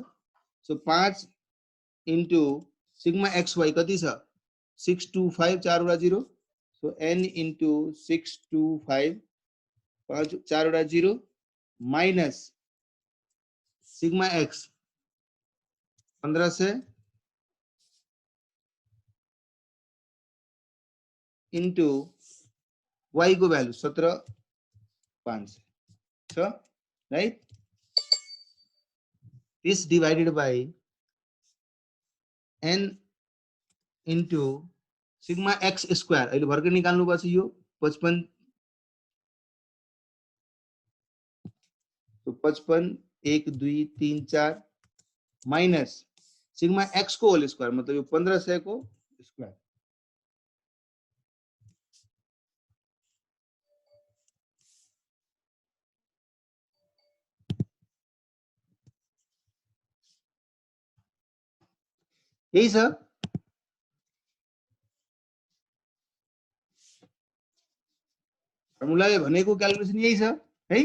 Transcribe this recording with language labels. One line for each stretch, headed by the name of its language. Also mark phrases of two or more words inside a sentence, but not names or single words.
Nepali: सो 5
English: into sigma
Nepali: xy कति छ, 6 2 5 4 वटा 0, सो n इन्टु 6 2 5 चारवटा 0
English: minus sigma x
Nepali: 1500 इन्टु y को भ्यालु 17500
English: right, this divided by n into sigma x square
Nepali: अहिले भर्खर निकाल्नु पर्छ यो 55 तो 55 1 2 3 4
English: minus sigma x
Nepali: को
English: whole square
Nepali: मतलब यो 1500 को स्क्वायर यही छ फर्मुलाले भनेको क्याल्कुलेसन यही छ है।